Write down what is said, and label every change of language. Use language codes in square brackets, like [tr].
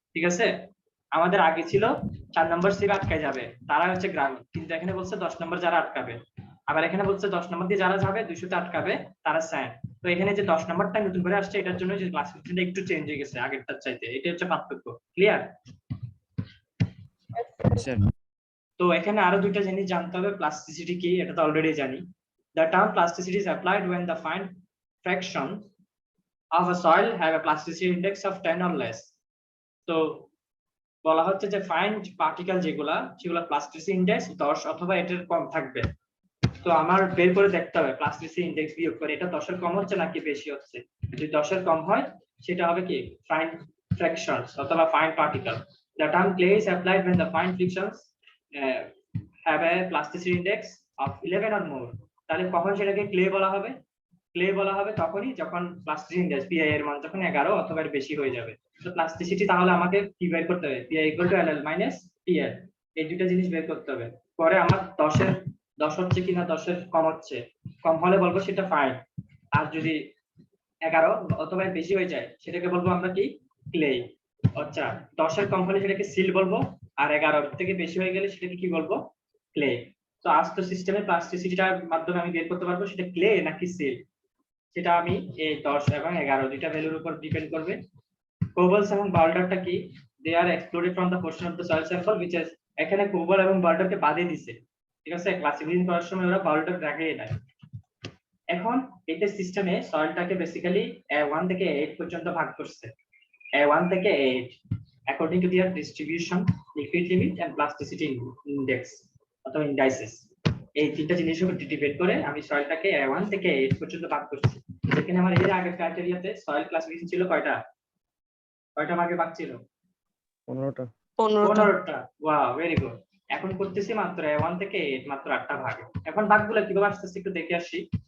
[bn] ঠিক আছে, আমাদের আগে ছিল 4 নম্বর সিপ আটকায় যাবে তারা হচ্ছে গ্রাভেল, কিন্তু এখানে বলছে 10 নম্বর যারা আটকাবে, আবার এখানে বলছে 10 নম্বর দিয়ে যারা যাবে 200 তে আটকাবে তারা স্যান্ড। তো এখানে যে 10 নম্বরটা নতুন করে আসছে এটার জন্য যে ক্লাসিফিকেশনটা একটু চেঞ্জ হয়ে গেছে আগেরটার চাইতে, এটা হচ্ছে পার্থক্য। ক্লিয়ার? স্যার। তো এখানে আরো দুইটা জিনিস জানতে হবে, প্লাস্টিসিটি কি এটা তো অলরেডি জানি। [en] The term plasticity is applied when the fine fraction of a soil have a plasticity index of 10 or less. [bn] তো বলা হচ্ছে যে ফাইন পার্টিকেল যেগুলা সেগুলা প্লাস্টিসিটি ইন্ডেক্স 10 অথবা এটার কম থাকবে। তো আমার বের করে দেখতে হবে প্লাস্টিসিটি ইন্ডেক্স বিয়োগ করে এটা 10 এর কম হচ্ছে নাকি বেশি হচ্ছে। যদি 10 এর কম হয় সেটা হবে কি ফাইন ফ্র্যাকশনস অথবা fine particle. [en] The term clay is applied when the fine fractions have a plasticity index of 11 or more. [bn] তাহলে কখন সেটাকে ক্লে বলা হবে? ক্লে বলা হবে তখনই যখন প্লাস্টিসিটি ইন্ডেক্স PI এর মান যখন 11 অথবা এর বেশি হয়ে যাবে। তো প্লাস্টিসিটি তাহলে আমাকে কি বের করতে হবে? PI = LL - PL, এই দুটো জিনিস বের করতে হবে। পরে আমার 10 হচ্ছে কিনা 10 এর কম হচ্ছে, কম হলে বলবো সেটা ফাইন, আর যদি 11 অথবা এর বেশি হয়ে যায় সেটাকে বলবো আমরা কি ক্লে। আচ্ছা, 10 এর কম হলে সেটাকে সিল বলবো, আর 11 থেকে বেশি হয়ে গেলে সেটাকে কি বলবো ক্লে। তো আস্ত সিস্টেমে প্লাস্টিসিটিটার মাধ্যমে আমি বের করতে পারবো সেটা ক্লে নাকি সিল, সেটা আমি এই 10 এবং 11 দুইটা ভ্যালুর উপর ডিপেন্ড করবে। কোবলস এবং বাউল্ডারটা কি, [en] they are excluded from the portion of the soil sample which is, [bn] এখানে কোবল এবং বাউল্ডারকে বাদে দিছে। ঠিক আছে, ক্লাসিফিকেশন করার সময় ওরা বাউল্ডার রাখেই নাই। এখন এটা সিস্টেমে সয়েলটাকে বেসিক্যালি A1 থেকে A8 পর্যন্ত ভাগ করছে, A1 থেকে A8 [en] according to their distribution, liquid limit and plasticity index [bn] অথবা indices। এই তিনটা জিনিসের উপর ডিপেন্ড করে আমি সয়েলটাকে A1 থেকে A8 পর্যন্ত ভাগ করছি। যেখানে আমার এর আগের ক্রাইটেরিয়াতে সয়েল ক্লাসিফিকেশন ছিল কয়টা ভাগে ভাগ ছিল? 15টা। 15টা। Wow, very good. এখন করতেছি মাত্র A1 থেকে A8 মাত্র 8টা ভাগ। এখন ভাগগুলো কিভাবে আসছে একটু দেখে আসি।